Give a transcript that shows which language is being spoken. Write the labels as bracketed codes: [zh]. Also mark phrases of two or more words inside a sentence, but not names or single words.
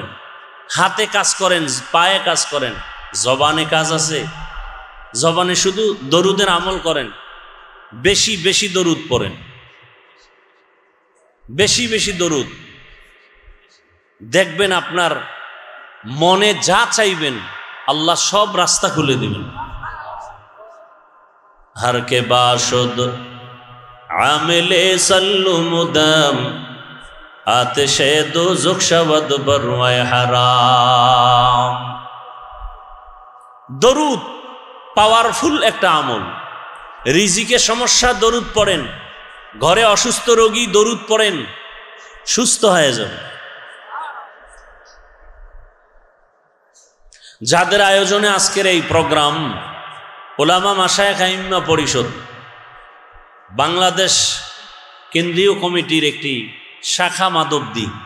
[bn] হাতে কাজ করেন, পায়ে কাজ করেন, জবানে কাজ আছে, জবানে শুধু দরুদের আমল করেন। বেশি বেশি দরুদ পড়েন, বেশি বেশি দরুদ। দেখবেন আপনার মনে যা চাইবেন আল্লাহ সব রাস্তা খুলে দিবেন। [fa] هر که باشد عامل صلوا مدام آتش دوزخ شود بر وی حرام. [bn] दरूद पावरफुल একটা আমল। রিজিকে সমস্যা দরুদ পড়েন, ঘরে অসুস্থ রোগী দরুদ পড়েন, সুস্থ হয়ে যাবে। যাদের আয়োজনে আজকের এই প্রোগ্রাম, ওলামা মাশায়েখ আইম্মা পরিষদ বাংলাদেশ কেন্দ্রীয় কমিটির একটি শাখা মাধবদী।